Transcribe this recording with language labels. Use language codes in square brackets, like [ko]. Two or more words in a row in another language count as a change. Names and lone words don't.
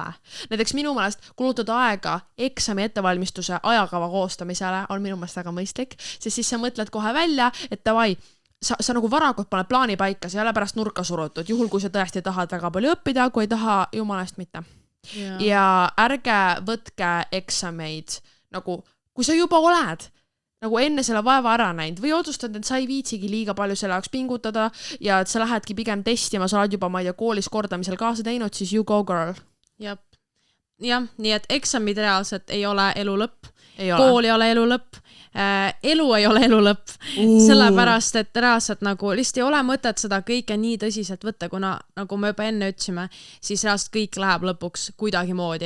[et] Näiteks minu meelest kulutada aega eksami ettevalmistuse ajakava koostamisele on minu meelest väga mõistlik, sest siis sa mõtled kohe välja, et davai, sa nagu varakult paned plaani paika, see ei ole pärast nurka surutud, juhul kui sa tõesti tahad väga palju õppida, kui ei taha, jumalast mitte. Ja ärge võtke eksameid, nagu kui sa juba oled nagu enne selle vaeva ära näinud või otsustad, et sa ei viitsigi liiga palju selle jaoks pingutada ja et sa lähedki pigem testima, sa oled juba, ma ei tea, koolis kordamisel kaasa teinud, siis [en] you go girl. [et] Jah, nii et eksamid reaalselt ei ole elu lõpp. Kool ei ole elu lõpp, elu ei ole elu lõpp, sellepärast, et reaalselt nagu lihtsalt ei ole mõtet seda kõike nii tõsiselt võtta, kuna nagu me juba enne ütlesime, siis reaalselt kõik läheb lõpuks kuidagi moodi.